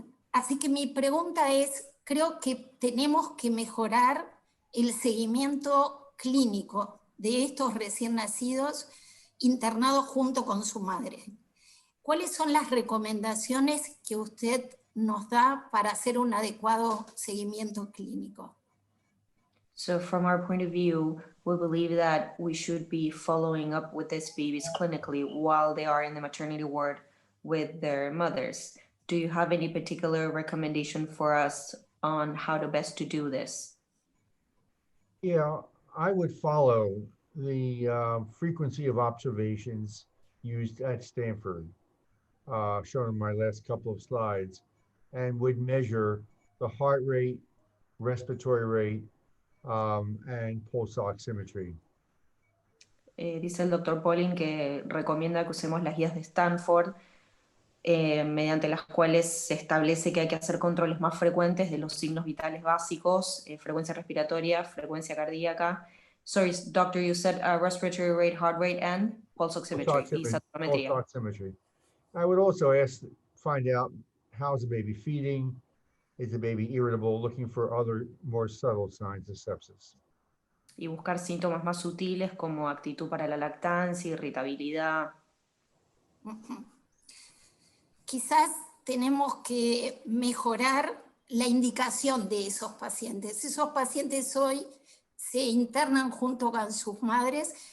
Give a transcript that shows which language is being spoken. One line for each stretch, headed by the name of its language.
Spanish: Así que mi pregunta es, creo que tenemos que mejorar el seguimiento clínico de estos recién nacidos internados junto con su madre. ¿Cuáles son las recomendaciones que usted nos da para hacer un adecuado seguimiento clínico?
English: So from our point of view, we believe that we should be following up with these babies clinically while they are in the maternity ward with their mothers. Do you have any particular recommendation for us on how to best to do this? Yeah, I would follow the frequency of observations used at Stanford, shown in my last couple of slides, and would measure the heart rate, respiratory rate, and pulse oximetry.
Spanish: Dice el doctor Polin que recomienda que usemos las guías de Stanford, mediante las cuales se establece que hay que hacer controles más frecuentes de los signos vitales básicos, frecuencia respiratoria, frecuencia cardíaca.
English: Sorry, doctor, you said respiratory rate, heart rate, and pulse oximetry. Pulse oximetry. I would also find out how's the baby feeding, is the baby irritable, looking for other more subtle signs of sepsis.
Spanish: Y buscar síntomas más sutiles como actitud para la lactancia, irritabilidad. Quizás tenemos que mejorar la indicación de esos pacientes. Esos pacientes hoy se internan junto con sus madres,